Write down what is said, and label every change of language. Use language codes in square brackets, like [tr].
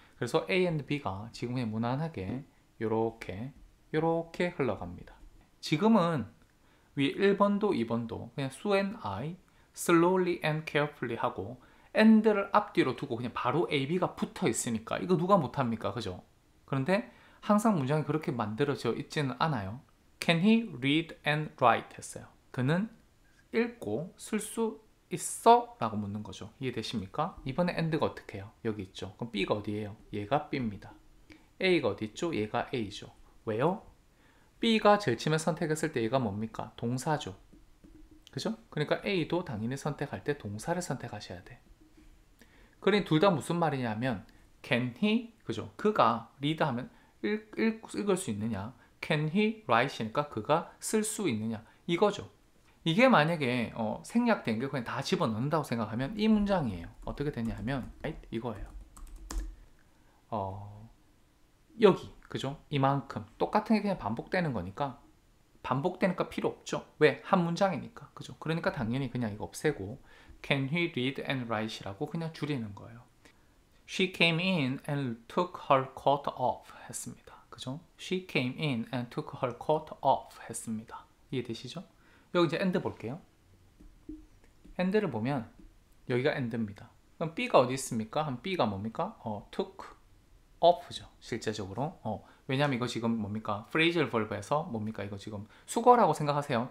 [ko] 그래서 A and B가 지금 그냥 무난하게 요렇게 흘러갑니다. 지금은 위 1번도 2번도 그냥 [en] Sue and I slowly and carefully [ko] 하고 and를 앞뒤로 두고 그냥 바로 A, B가 붙어 있으니까 이거 누가 못합니까? 그죠? 그런데 항상 문장이 그렇게 만들어져 있지는 않아요. [en] Can he read and write [ko] 했어요. 그는 읽고 쓸 수 있어? 라고 묻는 거죠. 이해되십니까? 이번에 and가 어떻게 해요? 여기 있죠. 그럼 B가 어디예요? 얘가 B입니다. A가 어디 있죠? 얘가 A죠. 왜요? B가 절침을 선택했을 때 얘가 뭡니까? 동사죠. 그죠? 그러니까 A도 당연히 선택할 때 동사를 선택하셔야 돼. 그러니 둘 다 무슨 말이냐면 [en] can he, [ko] 그죠? 그가 read 하면 읽을 수 있느냐? [en] Can he write [ko] 이니까 그가 쓸 수 있느냐? 이거죠. 이게 만약에 생략된 게 그냥 다 집어넣는다고 생각하면 이 문장이에요. 어떻게 되냐 하면 right? 이거예요. 여기 그죠? 이만큼 똑같은 게 그냥 반복되는 거니까 반복되니까 필요 없죠. 왜? 한 문장이니까. 그죠? 그러니까 당연히 그냥 이거 없애고 [en] Can he read and write [ko] 이라고 그냥 줄이는 거예요. [en] She came in and took her coat off [ko] 했습니다. 그죠? [en] She came in and took her coat off [ko] 했습니다. 이해되시죠? 여기 이제 and 볼게요. and를 보면 여기가 and입니다. 그럼 B가 어디 있습니까? 한 B가 뭡니까? [en] took off [ko] 죠. 실제적으로. 왜냐면 이거 지금 뭡니까? phrasal verb에서 뭡니까? 이거 지금 수거라고 생각하세요.